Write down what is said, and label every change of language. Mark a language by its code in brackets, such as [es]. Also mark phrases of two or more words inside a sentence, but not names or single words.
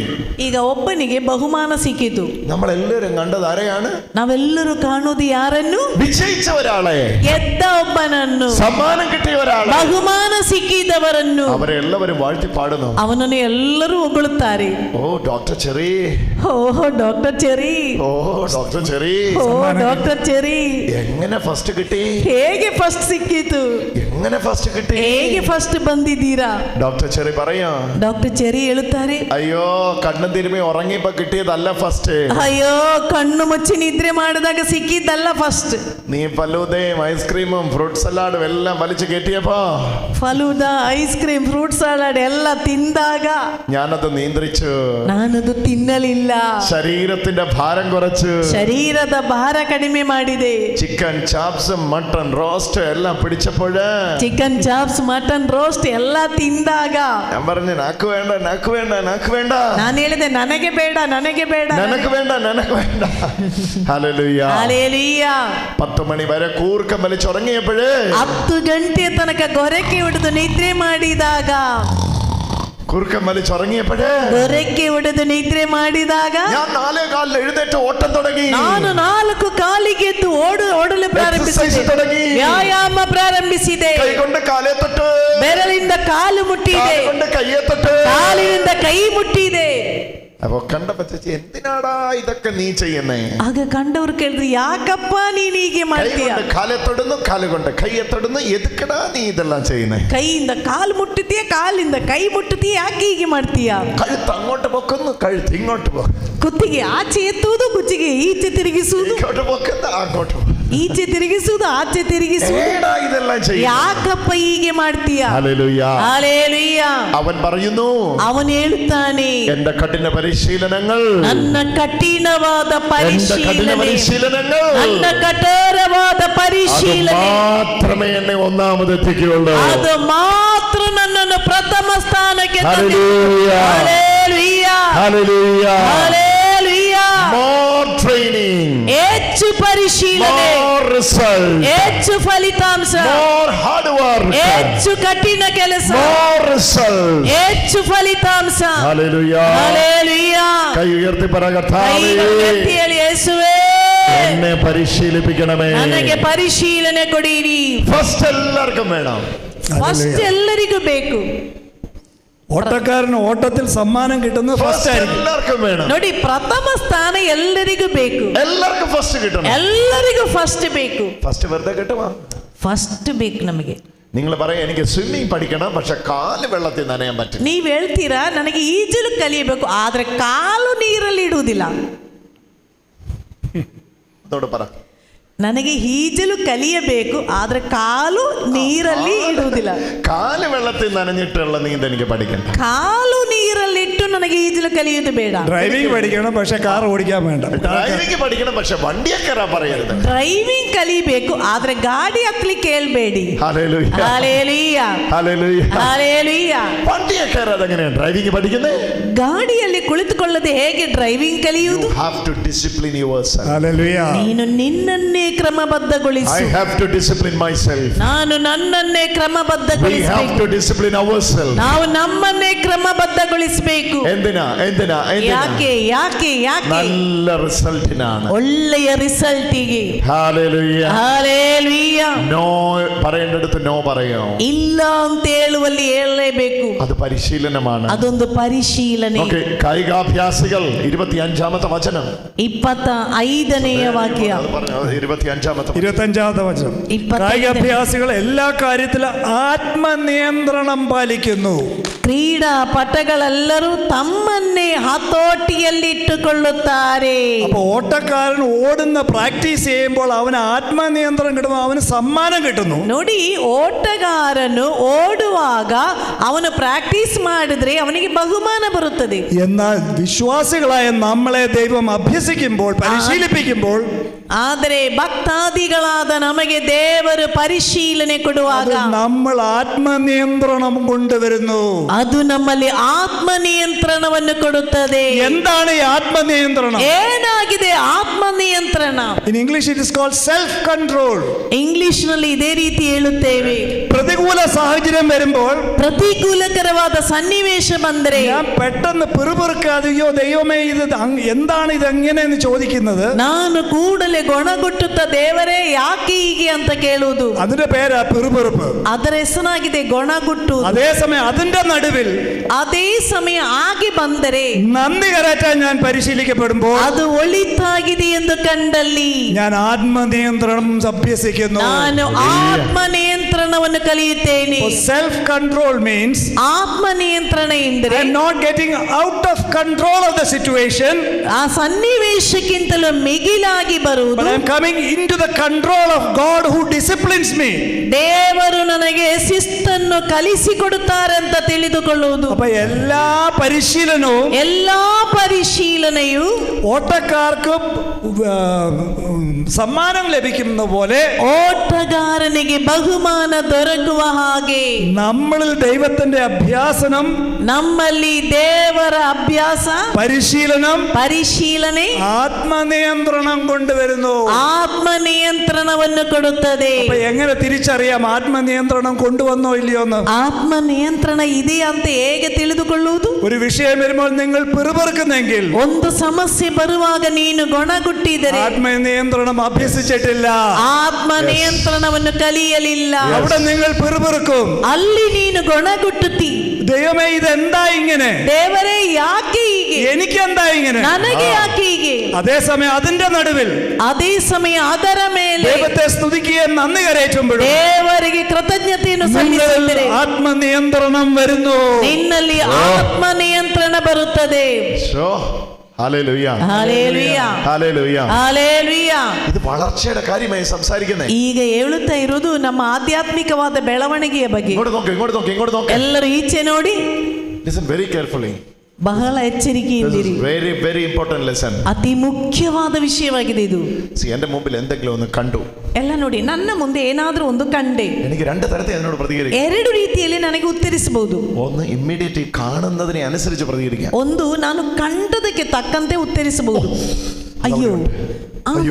[kn] ಈಗ ಒಬ್ಬನಿಗೆ ಬಹುಮಾನ ಸಿಕ್ಕಿತು. [ml] നമ്മളെല്ലാവരും കണ്ടത് ആരെയാണ്? [kn] ನಾವೆಲ್ಲರೂ ಕಾಣುವುದು ಯಾರನ್ನು? [ml] വിജയിച്ച ഒരാളെ, [kn] ಗೆದ್ದ ಒಬ್ಬನನ್ನು, [ml] സമ്മാനം കിട്ടിയ ഒരാളെ, [kn] ಬಹುಮಾನ ಸಿಕ್ಕಿದವರನ್ನು. [ml] അവരെ എല്ലാവരും വാഴ്ത്തി പാടുന്നു. [kn] ಅವನನ್ನು ಎಲ್ಲರೂ ಹೊಗಳುತ್ತಾರೆ. [ml] ഓ ഡോക്ടർ ചെറി, [kn] ಓ ಡಾಕ್ಟರ್ ಚೆರಿ, [ml] ഓ ഡോക്ടർ ചെറി, [kn] ಓ ಡಾಕ್ಟರ್ ಚೆರಿ. [ml] എങ്ങനെ ഫസ്റ്റ് കിട്ടി? [kn] ಹೇಗೆ ಫಸ್ಟ್ ಸಿಕ್ಕಿತು? [ml] എങ്ങനെ ഫസ്റ്റ് കിട്ടി? [kn] ಹೇಗೆ ಫಸ್ಟ್ ಬಂದಿದ್ದೀರಾ? [ml] ഡോക്ടർ ചെറി പറയാ. [kn] ಡಾಕ್ಟರ್ ಚೆರಿ ಹೇಳುತ್ತಾರೆ, [ml] അയ്യോ കണ്ണും തിരുമ്മി ഉറങ്ങിയപ്പോ കിട്ടിയതല്ല ഫസ്റ്റ്. [kn] ಅಯ್ಯೋ ಕಣ್ಣು ಮುಚ್ಚಿ ನಿದ್ರೆ ಮಾಡಿದಾಗ ಸಿಕ್ಕಿದ್ದಲ್ಲ ಫಸ್ಟ್. [ml] നീ ഫലൂദയും ഐസ്ക്രീമും ഫ്രൂട്ട് സലാഡും എല്ലാം വലിച്ചു കയറ്റിയപ്പോ, [kn] ಫಲೂದ, [en] ice cream, fruit salad [kn] ಎಲ್ಲ ತಿಂದಾಗ [ml] ഞാനത് നിയന്ത്രിച്ചു. [kn] ನಾನದು ತಿನ್ನಲಿಲ್ಲ. [ml] ശരീരത്തിന്റെ ഭാരം കുറച്ചു, [kn] ಶರೀರದ ಭಾರ ಕಡಿಮೆ ಮಾಡಿದೆ. [ml] ചിക്കൻ ചാപ്സും [en] mutton roast [ml] എല്ലാം പിടിച്ചപ്പോഴ്, [en] chicken chops, mutton roast [kn] ಎಲ್ಲ ತಿಂದಾಗ [ml] ഞാൻ പറഞ്ഞു നാക്ക് വേണ്ട, നാക്ക് വേണ്ട, നാക്ക് വേണ്ട. [kn] ನಾನು ಹೇಳಿದೆ ನನಗೆ ಬೇಡ, ನನಗೆ ಬೇಡ, [ml] നിനക്ക് വേണ്ട, നിനക്ക് വേണ്ട. ഹല്ലേലൂയ. ഹല്ലേലൂയ. 10 മണി വരെ കൂർക്കം വലിച്ചുറങ്ങിയപ്പോഴേ, [kn] 10 ಗಂಟೆ ತನಕ ಗೊರಕೆ ಹೊಡೆದು ನಿದ್ರೆ ಮಾಡಿದಾಗ, [ml] കുറുക്കം വലിച്ചുറങ്ങിയപ്പോഴേ, [kn] ಗೊರಕೆ ಹೊಡೆದು ನಿದ್ರೆ ಮಾಡಿದಾಗ [ml] ഞാൻ 4:15 എഴുന്നേറ്റ് ഓട്ടം തുടങ്ങി. [kn] ನಾನು 4 ಕಾಲಿಗೆ ಎದ್ದು ಓಡಲು ಪ್ರಾರಂಭಿಸಿದೆ, [ml] തുടങ്ങി. [kn] ವ್ಯಾಯಾಮ ಪ್ರಾರಂಭಿಸಿದೆ. [ml] കൈകൊണ്ട് കാലേ തൊട്ട്, [kn] ಬೆರಳಿಂದ ಕಾಲು ಮುಟ್ಟಿದೆ, [ml] കൊണ്ട് കയ്യെ തൊട്ട്, [kn] ಕಾಲಿನಿಂದ ಕೈ ಮುಟ್ಟಿದೆ. [ml] അപ്പൊ കണ്ടപ്പോ ചേച്ചി എന്തിനാടാ ഇതൊക്കെ നീ ചെയ്യുന്നേ? [kn] ಆಗ ಕಂಡವರು ಕೇಳಿದ್ರು, ಯಾಕಪ್ಪ ನೀನ್ ಹೀಗೆ ಮಾಡ್ತೀಯ? [ml] കാലെ തൊടുന്നു, കാലുകൊണ്ട് കയ്യെ തൊടുന്നു, എതുക്കടാ നീ ഇതെല്ലാം ചെയ്യുന്നേ? [kn] ಕೈಯಿಂದ ಕಾಲು ಮುಟ್ಟುತ್ತೀಯ, ಕಾಲಿಂದ ಕೈ ಮುಟ್ಟುತ್ತೀಯ, ಯಾಕೆ ಹೀಗೆ ಮಾಡ್ತೀಯ? [ml] കഴുത്ത് അങ്ങോട്ട് പൊക്കുന്നു, കഴുത്ത് ഇങ്ങോട്ട് പോകും, [kn] ಕುತ್ತಿಗೆ ಆಚೆ ಎತ್ತುವುದು, ಕುಚ್ಚಿಗೆ ಈಚೆ ತಿರುಗಿಸುವುದು, [ml] ഇങ്ങോട്ട് പൊക്കുന്നു, അങ്ങോട്ട് പോകും. [kn] ಈಚೆ ತಿರುಗಿಸುವುದು ಆಚೆ ತಿರುಗಿಸುವುದು. [ml] ഇതെല്ലാം ചെയ്യും. [kn] ಯಾಕಪ್ಪ ಹೀಗೆ ಮಾಡ್ತೀಯ? [ml] ഹല്ലേലൂയ. ഹല്ലേലൂയ. അവൻ പറയുന്നു, [kn] അവൻ ಹೇಳ್ತಾನೆ, [ml] എന്റെ കഠിന പരിശീലനങ്ങൾ, [kn] ನನ್ನ ಕಠಿಣವಾದ ಪರಿಶೀಲನೆ, ನನ್ನ ಕಠೋರವಾದ ಪರಿಶೀಲನೆ [ml] മാത്രമേ എന്നെ ഒന്നാമതെത്തിക്കുകയുള്ളൂ. [kn] ಅದು ಮಾತ್ರ ನನ್ನನ್ನು ಪ್ರಥಮ ಸ್ಥಾನಕ್ಕೆ [ml] ഹല്ലേലൂയ. ഹല്ലേലൂയ. ഹല്ലേലൂയ. ഹല്ലേലൂയ. [en] More training, [kn] ಹೆಚ್ಚು ಪರಿಶೀಲನೆ, [en] more result, [kn] ಹೆಚ್ಚು ಫಲಿತಾಂಶ, [en] more hard work, [kn] ಹೆಚ್ಚು ಕಠಿಣ ಕೆಲಸ, [en] more result, [kn] ಹೆಚ್ಚು ಫಲಿತಾಂಶ. [ml] ഹല്ലേലൂയ. ഹല്ലേലൂയ. കൈ ഉയർത്തി പറ, കർത്താവേ, [kn] ಕೈಗಳು ಎತ್ತಿ ಹೇಳಿ, ಯೇಸುവೇ, [ml] എന്നെ പരിശീലിപ്പിക്കണമേ. [kn] ನನಗೆ ಪರಿಶೀಲನೆ ಕೊಡಿರಿ. [ml] ഫസ്റ്റ് എല്ലാവർക്കും വേണം. [kn] ಫಸ್ಟ್ ಎಲ್ಲರಿಗೂ ಬೇಕು. [ml] ഓട്ടക്കാരന് ഓട്ടത്തിൽ സമ്മാനം കിട്ടുന്നത് ഫസ്റ്റ് ആയിരിക്കും. എല്ലാവർക്കും വേണം. [kn] ನೋಡಿ, ಪ್ರಥಮ ಸ್ಥಾನ ಎಲ್ಲರಿಗೂ ಬೇಕು. [ml] എല്ലാവർക്കും ഫസ്റ്റ് കിട്ടണം. [kn] ಎಲ್ಲರಿಗೂ ಫಸ್ಟ್ ಬೇಕು. [ml] ഫസ്റ്റ് വെറുതെ കിട്ടുമോ? [kn] ಫಸ್ಟ್ ಬೇಕು ನಮಗೆ. [ml] നിങ്ങൾ പറയാം, എനിക്ക് സ്വിമ്മിങ് പഠിക്കണം, പക്ഷെ കാല് വെള്ളത്തിൽ നനയാൻ പറ്റില്ല. [kn] ನೀವ್ ಹೇಳ್ತೀರಾ, ನನಗೆ ಈಜಲು ಕಲಿಯಬೇಕು, ಆದ್ರೆ ಕಾಲು ನೀರಲ್ಲಿ ಇಡುವುದಿಲ್ಲ. [ml] അതോട് പറ, [kn] ನನಗೆ ಈಜಲು ಕಲಿಯಬೇಕು, ಆದ್ರೆ ಕಾಲು ನೀರಲ್ಲಿ ಇಡುವುದಿಲ್ಲ. [ml] കാല് വെള്ളത്തിൽ നനഞ്ഞിട്ടുള്ള നീന്ത എനിക്ക് പഠിക്കണം. [kn] ಕಾಲು ನೀರಲ್ಲಿಟ್ಟು ನನಗೆ ಈಜಲು ಕಲಿಯುವುದು ಬೇಡ. [ml] ഡ്രൈവിംഗ് പഠിക്കണം, പക്ഷെ കാർ ഓടിക്കാൻ വേണ്ട. ഡ്രൈവിംഗ് പഠിക്കണം, പക്ഷെ വണ്ടിയെ കയറാൻ പറയരുത്. [kn] ಡ್ರೈವಿಂಗ್ ಕಲಿಬೇಕು, ಆದ್ರೆ ಗಾಡಿ ಹತ್ಲಿಕ್ಕೆ ಹೇಳ್ಬೇಡಿ. [ml] ഹല്ലേലൂയ. ഹല്ലേലൂയ. ഹല്ലേലൂയ. ഹല്ലേലൂയ. വണ്ടിയെ കയറാതെ എങ്ങനെയാണ് ഡ്രൈവിംഗ് പഠിക്കുന്നത്? [kn] ಗಾಡಿಯಲ್ಲಿ ಕುಳಿತುಕೊಳ್ಳದೆ ಹೇಗೆ ಡ್ರೈವಿಂಗ್ ಕಲಿಯುವುದು? [en] You have to discipline yourself. [ml] ഹല്ലേലൂയ. [kn] ನೀನು ನಿನ್ನನ್ನೇ ಕ್ರಮಬದ್ಧಗೊಳಿಸು. [en] I have to discipline myself. [kn] ನಾನು ನನ್ನನ್ನೇ [en] We have [kn] ಕ್ರಮಬದ್ಧಗೊಳಿಸಬೇಕು. [en] to discipline ourselves. [kn] ನಾವು ನಮ್ಮನ್ನೇ ಕ್ರಮಬದ್ಧಗೊಳಿಸಬೇಕು. [ml] എന്തിനാ? [kn] ಯಾಕೆ ಯಾಕೆ ಯಾಕೆ? [ml] നല്ല റിസൾട്ടിനാണ്. [kn] ಒಳ್ಳೆಯ ರಿಸಲ್ಟಿಗೆ. [ml] ഹല്ലേലൂയ. [kn] ಹಲ್ಲೇಲೂಯ. [ml] നോ പറയേണ്ടടുത്ത് നോ പറയോ? [kn] ಇಲ್ಲ ಅಂತ ಹೇಳುವಲ್ಲಿ ಹೇಳಲೇಬೇಕು. [ml] അത് പരിശീലനമാണ്. [kn] ಅದೊಂದು ಪರಿಶೀಲನೆ. [ml] ഓക്കേ, കായികാഭ്യാസികൾ 25-ാമത്തെ വചനം. [kn] 25നെಯ ವಾಕ್ಯ. [ml] അത് പറഞ്ഞു, 25-ാമത്തെ 25-ാമത്തെ വചനം. കായികാഭ്യാസികൾ എല്ലാ കാര്യത്തിലും ആത്മനിയന്ത്രണം പാലിക്കുന്നു. [kn] ಕ್ರೀಡಾ ಪಟಗಳೆಲ್ಲರೂ ತಮ್ಮನ್ನೇ ಹತೋಟಿಯಲ್ಲಿಟ್ಟುಕೊಳ್ಳುತ್ತಾರೆ. [ml] അപ്പൊ ഓട്ടക്കാരൻ ഓടുന്ന പ്രാക്ടീസ് ചെയ്യുമ്പോൾ അവന് ആത്മനിയന്ത്രണം കിട്ടുമ്പോൾ അവന് സമ്മാനം കിട്ടുന്നു. [kn] ನೋಡಿ, ಓಟಗಾರನು ಓಡುವಾಗ ಅವನು ಪ್ರಾಕ್ಟೀಸ್ ಮಾಡಿದ್ರೆ ಅವನಿಗೆ ಬಹುಮಾನ ಬರುತ್ತದೆ. [ml] എന്നാൽ വിശ്വാസികളായ നമ്മളെ ദൈവം അഭ്യസിക്കുമ്പോൾ, പരിശീലിപ്പിക്കുമ്പോൾ, [kn] ಆದರೆ ಭಕ್ತಾದಿಗಳಾದ ನಮಗೆ ದೇವರು ಪರಿಶೀಲನೆ ಕೊಡುವಾಗ [ml] നമ്മൾ ആത്മനിയന്ത്രണം കൊണ്ടുവരുന്നു. [kn] ಅದು ನಮ್ಮಲ್ಲಿ ಆತ್ಮ ನಿಯಂತ್ರಣವನ್ನು ಕೊಡುತ್ತದೆ. [ml] എന്താണ് ഈ ആത്മനിയന്ത്രണം? [kn] ಏನಾಗಿದೆ ಆತ್ಮ ನಿಯಂತ್ರಣ? [en] In English it is called self control. [kn] ಇಂಗ್ಲಿಷ್ ನಲ್ಲಿ ಇದೇ ರೀತಿ ಹೇಳುತ್ತೇವೆ. [ml] പ്രതികൂല സാഹചര്യം വരുമ്പോൾ, [kn] ಪ್ರತಿಕೂಲಕರವಾದ ಸನ್ನಿವೇಶ ಬಂದರೆ [ml] ഞാൻ പെട്ടെന്ന് പിറുപിറുക്കാതെ, അയ്യോ ദൈവമേ ഇത് എന്താണ് ഇത് എങ്ങനെയെന്ന് ചോദിക്കുന്നത്, [kn] ನಾನು ಕೂಡಲೇ ಗೊಣಗುಟ್ಟುತ್ತ ದೇವರೇ ಯಾಕೆ ಹೀಗೆ ಅಂತ ಕೇಳುವುದು. [ml] അതിന്റെ പേരാ പിറുപിറുപ്പ്. [kn] ಅದರ ಹೆಸರಾಗಿದೆ ಗೊಣಗುಟ್ಟು. [ml] അതേസമയം അതിന്റെ നടുവിൽ [kn] ಅದೇ ಸಮಯ ಆಗಿ ಬಂದರೆ, [ml] നന്ദി കരറ്റാൻ ഞാൻ പരിശീലിക്കപ്പെടുമ്പോൾ, [kn] ಅದು ಒಳಿತಾಗಿದೆ ಎಂದು ಕಂಡಲ್ಲಿ [ml] ഞാൻ ആത്മനിയന്ത്രണം അഭ്യസിക്കുന്നു. [kn] ನಾನು ಆತ್ಮ ನಿಯಂತ್ರಣವನ್ನು ಕಲಿಯುತ್ತೇನೆ. [en] self control means [kn] ಆತ್ಮ ನಿಯಂತ್ರಣ ಎಂದರೆ [en] I am not getting out of control of the situation, [kn] ಆ ಸನ್ನಿವೇಶಕ್ಕಿಂತಲೂ ಮಿಗಿಲಾಗಿ ಬರುವುದು. [en] but I am coming into the control of God who disciplines me. [kn] ದೇವರು ನನಗೆ ಶಿಸ್ತನ್ನು ಕಲಿಸಿಕೊಡುತ್ತಾರೆ ಅಂತ ತಿಳಿದುಕೊಳ್ಳುವುದು. [ml] അപ്പൊ എല്ലാ പരിശീലനവും, [kn] ಎಲ್ಲಾ ಪರಿಶೀಲನೆಯು [ml] ഓട്ടക്കാർക്ക് സമ്മാനം ലഭിക്കുന്ന പോലെ [kn] ಓಟಗಾರನಿಗೆ ಬಹುಮಾನ ದೊರಕುವ ಹಾಗೆ [ml] നമ്മളിൽ ദൈവത്തിന്റെ അഭ്യാസനം, [kn] ನಮ್ಮಲ್ಲಿ ದೇವರ ಅಭ್ಯಾಸ, ಪರಿಶೀಲನೆ [ml] ആത്മനിയന്ത്രണം കൊണ്ടുവരുന്നു. [kn] ಆತ್ಮ ನಿಯಂತ್ರಣವನ್ನು ಕೊಡುತ್ತದೆ. [ml] അപ്പൊ എങ്ങനെ തിരിച്ചറിയാം ആത്മനിയന്ത്രണം കൊണ്ടുവന്നോ ഇല്ലയോ എന്ന്? [kn] ಆತ್ಮ ನಿಯಂತ್ರಣ ಇದೆ ಅಂತ ಹೇಗೆ ತಿಳಿದುಕೊಳ್ಳುವುದು? [ml] ഒരു വിഷയം വരുമ്പോൾ നിങ്ങൾ പിറുപിറുക്കുന്നെങ്കിൽ, [kn] ಒಂದು ಸಮಸ್ಯೆ ಬರುವಾಗ ನೀನು ಗೊಣಗುಟ್ಟಿದರೆ [ml] ആത്മനിയന്ത്രണം അഭ്യസിച്ചിട്ടില്ല, [kn] ಆತ್ಮ ನಿಯಂತ್ರಣವನ್ನು ಕಲಿಯಲಿಲ್ಲ. [ml] അവിടെ നിങ്ങൾ പിറുപിറുക്കും. [kn] ಅಲ್ಲಿ ನೀನು ಗೊಣಗುಟ್ಟುತ್ತಿ, [ml] ദൈവമേ ഇതെന്താ ഇങ്ങനെ, [kn] ದೇವರೇ ಯಾಕೆ ಹೀಗೆ, [ml] എനിക്കെന്താ ഇങ്ങനെ, [kn] ನನಗೆ ಯಾಕೆ ಹೀಗೆ? [ml] അതേസമയം അതിന്റെ നടുവിൽ [kn] ಅದೇ ಸಮಯ ಅದರ ಮೇಲೆ [ml] ദൈവത്തെ സ്തുതിക്കുകയും നന്ദി കരയറ്റുമ്പോഴും [kn] ದೇವರಿಗೆ ಕೃತಜ್ಞತೆಯನ್ನು ಸಲ್ಲಿಸಿದರೆ [ml] ആത്മനിയന്ത്രണം വരുന്നു. [kn] ನಿನ್ನಲ್ಲಿ ಆತ್ಮ ನಿಯಂತ್ರಣ ಬರುತ್ತದೆ. [ml] ഹല്ലേലൂയ, [kn] ಹಲ್ಲೆಲೂಯಾ, [ml] ഹല്ലേലൂയ. [kn] ಹಲ್ಲೆಲೂಯಾ. [ml] ഇത് വളർച്ചയുടെ കാര്യമായി സംസാരിക്കുന്നത്. [kn] ಈಗ ಹೇಳುತ್ತಾ ಇರೋದು ನಮ್ಮ ಆಧ್ಯಾತ್ಮಿಕವಾದ ಬೆಳವಣಿಗೆಯ ಬಗ್ಗೆ. [ml] ഇങ്ങോട്ട് നോക്ക്, ഇങ്ങോട്ട് നോക്ക്, ഇങ്ങോട്ട് നോക്ക്. [kn] ಎಲ್ಲರೂ ಈಚೆ ನೋಡಿ. [en] Listen very carefully. [kn] ಬಹಳ ಎಚ್ಚರಿಕೆಯಿಂದಿರಿ. [en] Very very important lesson. [kn] ಅತಿ ಮುಖ್ಯವಾದ ವಿಷಯವಾಗಿದೆ ಇದು. [ml] എന്റെ മുമ്പിൽ എന്തെങ്കിലും ഒന്ന് കണ്ടു. [kn] ಎಲ್ಲ ನೋಡಿ, ನನ್ನ ಮುಂದೆ ಏನಾದರೂ ಒಂದು ಕಂಡೆ, [ml] എനിക്ക് രണ്ട് തരത്തിൽ അതിനോട് പ്രതികരിക്കാം. [kn] ಎರಡು ರೀತಿಯಲ್ಲಿ ನನಗೆ ಉತ್ತರಿಸಬಹುದು. [ml] ഒന്ന് ഇമ്മീഡിയറ്റ്ലി കാണുന്നതിനെ അനുസരിച്ച് പ്രതികരിക്കാം. [kn] ಒಂದು ನಾನು ಕಂಡದಕ್ಕೆ ತಕ್ಕಂತೆ ಉತ್ತರಿಸಬಹುದು. ಅಯ್ಯೋ ಅಯ್ಯೋ